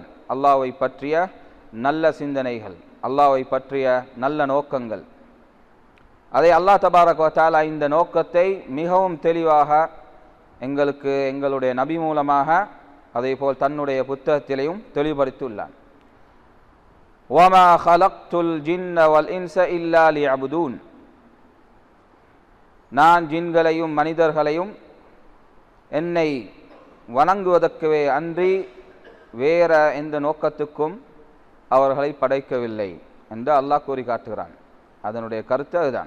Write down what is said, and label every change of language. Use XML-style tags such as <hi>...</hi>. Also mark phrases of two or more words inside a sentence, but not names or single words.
<ta>அல்லாஹ்வை பற்றிய நல்ல சிந்தனைகள், அல்லாஹ்வை பற்றிய நல்ல நோக்கங்கள். அதை அல்லாஹ்</ta> <ar>تبارك وتعالى</ar> <ta>இந்த நோக்கத்தை மிகவும் தெளிவாக எங்களுக்கு எங்களுடைய நபி மூலமாக அதேபோல் தன்னுடைய புத்தகத்திலையும் தெளிவுபடுத்தியுள்ளான்.</ta> <ar>وَمَا خَلَقْتُ الْجِنَّ وَالْإِنسَ إِلَّا لِيَعْبُدُونَ,</ar> <ta>நான் ஜின்களையும் மனிதர்களையும் என்னை வணங்குவதற்கவே அன்றி வேற எந்த நோக்கத்துக்கும் அவர்களை படைக்கவில்லை என்று அல்லாஹ் கூறி காட்டுகிறான். அதனுடைய கருத்து அதுதான்.</ta>